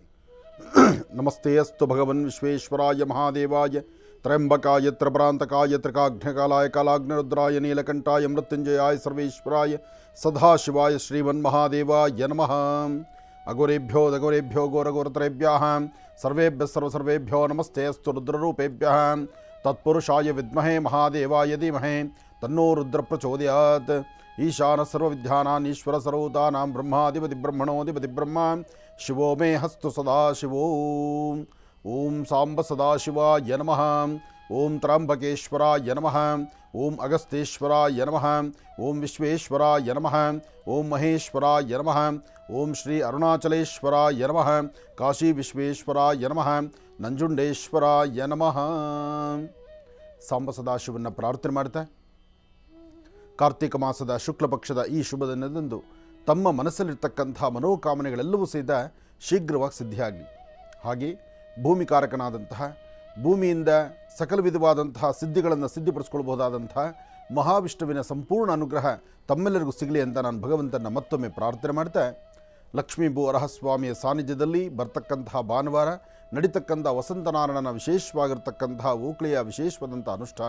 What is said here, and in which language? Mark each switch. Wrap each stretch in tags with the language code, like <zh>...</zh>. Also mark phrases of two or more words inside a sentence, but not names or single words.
<sa>ನಮಸ್ತೆ ಅಸ್ತು ಭಗವನ್ ವಿಶ್ವೇಶ್ವರಾಯ ಮಹಾದೇವಾಯ ತ್ರಯಂಬಕಾಯ ತ್ರಪ್ರಾಂತಕಾಯ ತ್ರಿಕಾಘ್ನಕಾಲಾಯ ಕಾಲಾಗ್ನಿರುದ್ರಾಯ ನೀಲಕಂಠಾಯ ಮೃತ್ಯುಂಜಯಾಯ ಸರ್ವೇಶ್ವರಾಯ ಸದಾಶಿವಾಯ ಶ್ರೀಮನ್ಮಹಾದೇವಾಯ ನಮಃ. ಅಘೋರೇಭ್ಯೋ ದಘೋರೇಭ್ಯೋ ಘೋರಘೋರತರೇಭ್ಯಃ ಸರ್ವೇಭ್ಯೋ ನಮಸ್ತೆ ಅಸ್ತು ರುದ್ರರೂಪೇಭ್ಯಃ. ತತ್ಪುರುಷಾಯ ವಿದ್ಮಹೇ ಮಹಾದೇವಾಯ ಧೀಮಹಿ ತನ್ನೋ ರುದ್ರ ಪ್ರಚೋದಯಾತ್. ಈಶಾನ ಸರ್ವವಿದ್ಯಾನಾಂ ಈಶ್ವರ ಸರ್ವಭೂತಾನಾಂ ಬ್ರಹ್ಮಾಧಿಪತಿ ಬ್ರಹ್ಮಣೋಧಿಪತಿ ಬ್ರಹ್ಮ ಶಿವೋ ಮೇ ಹಸ್ತು ಸದಾಶಿವೋ. ಓಂ ಸಾಂಬ ಸದಾಶಿವಾಯ ನಮಃ. ಓಂ ತ್ರ್ಯಂಬಕೇಶ್ವರಾಯ ನಮಃ. ಓಂ ಅಗಸ್ತೇಶ್ವರಾಯ ನಮಃ. ಓಂ ವಿಶ್ವೇಶ್ವರಾಯ ನಮಃ. ಓಂ ಮಹೇಶ್ವರಾಯ ನಮಃ. ಓಂ ಶ್ರೀ ಅರುಣಾಚಲೇಶ್ವರಾಯ ನಮಃ. ಕಾಶಿ ವಿಶ್ವೇಶ್ವರಾಯ ನಮಃ. ನಂಜುಂಡೇಶ್ವರಾಯ ನಮಃ.</sa> <kn>ಸಾಂಬ ಸದಾಶಿವನ ಪ್ರಾರ್ಥನೆ ಮಾಡ್ತಾ ಕಾರ್ತಿಕ ಮಾಸದ ಶುಕ್ಲ ಪಕ್ಷದ ಈ ಶುಭ ದಿನದಂದು ತಮ್ಮ ಮನಸ್ಸಲ್ಲಿರ್ತಕ್ಕಂಥ ಮನೋಕಾಮನೆಗಳೆಲ್ಲವೂ ಸಹಿತ ಶೀಘ್ರವಾಗಿ ಸಿದ್ಧಿಯಾಗಲಿ. ಹಾಗೆ ಭೂಮಿಕಾರಕನಾದಂತಹ, ಭೂಮಿಯಿಂದ ಸಕಲ ವಿಧವಾದಂತಹ ಸಿದ್ಧಿಗಳನ್ನು ಸಿದ್ಧಿಪಡಿಸ್ಕೊಳ್ಬಹುದಾದಂತಹ ಮಹಾವಿಷ್ಣುವಿನ ಸಂಪೂರ್ಣ ಅನುಗ್ರಹ ತಮ್ಮೆಲ್ಲರಿಗೂ ಸಿಗಲಿ ಅಂತ ನಾನು ಭಗವಂತನ ಮತ್ತೊಮ್ಮೆ ಪ್ರಾರ್ಥನೆ ಮಾಡ್ತಾ, ಲಕ್ಷ್ಮೀ ಬೋರಹಸ್ವಾಮಿಯ ಸಾನ್ನಿಧ್ಯದಲ್ಲಿ ಬರ್ತಕ್ಕಂತಹ ಭಾನುವಾರ ನಡೀತಕ್ಕಂಥ ವಸಂತನಾರಾಯಣನ ವಿಶೇಷವಾಗಿರ್ತಕ್ಕಂತಹ ಓಕ್ಳಿಯ ವಿಶೇಷವಾದಂಥ ಅನುಷ್ಠಾನ.</kn>